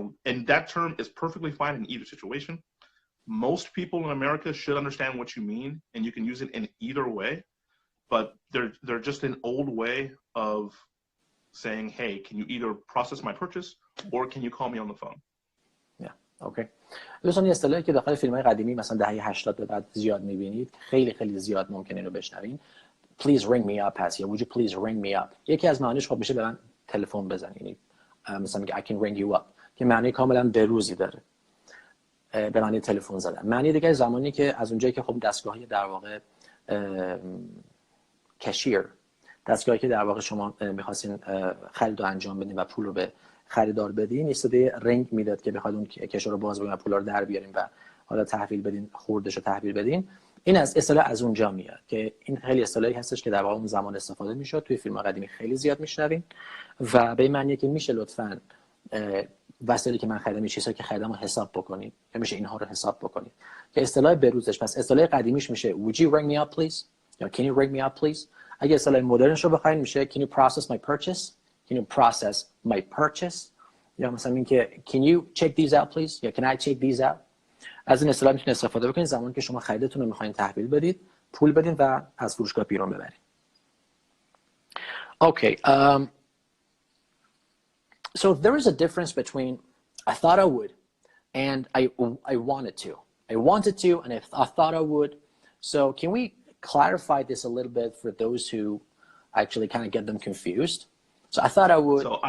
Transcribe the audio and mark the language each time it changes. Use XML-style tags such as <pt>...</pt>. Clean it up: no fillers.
<en>And that term is perfectly fine in either situation. Most people in America should understand what you mean, and you can use it in either way. But they're just an old way of saying, hey, can you either process my purchase or can you call me on the phone? Okay.</en> <fa>دوستان این اصطلاحی که داخل فیلم‌های قدیمی مثلا دهه 80 به بعد زیاد می‌بینید، خیلی خیلی زیاد ممکنه اینو بشنوین.</fa> <en>Please ring me up</en> <fa>هست یا</fa> <en>would you please ring me up.</en> <fa>یکی از معانیش خب میشه به من تلفن بزنید. یعنی مثلا میگه</fa> <en>I can ring you up</en> <fa>که معنی کاملا بروزی داره. به معنی تلفن زدن. معنی دیگه زمانی که از اونجایی که خب دستگاهی در واقع کشیر، دستگاهی که در واقع شما می‌خواستین خرید رو انجام بدین و پول رو به خریدار بدین، صدای رنگ میداد که بخواد اون کشو رو باز بکنیم و پولا رو در بیاریم و حالا تحویل بدین، خوردش رو تحویل بدین. این از اصطلاح از اونجا میاد که این خیلی اصطلاحی هستش که در واقع اون زمان استفاده میشد. توی فیلم قدیمی خیلی زیاد میشنوین و به این معنیه که میشه لطفاً وسایلی که من خریدم، چیزایی که خریدم رو حساب بکنید یا میشه اینها رو حساب بکنید که اصطلاح بروزش. پس اصطلاح قدیمیش میشه</fa> <en>would you ring me up please یا can you ring me up please.</en> <fa>اگه اصطلاح مدرنش رو بخواید میشه</fa> <en>can you process my purchase, can you process my purchase</en> <fa>یا مثلا این که</fa> <en>can you check these out please یا can I check these out.</en> <fa>از این اصطلاح میتونید استفاده بکنید زمانی که شما خریدتون رو میخواین تحویل بدید، پول بدین و از فروشگاه بیرون ببرید.</fa> <en>Okay. So there is a difference between I thought I would and I wanted to. I wanted to and I thought I would. So can we clarify this a little bit for those who actually kind of get them confused? So I thought I would.</en>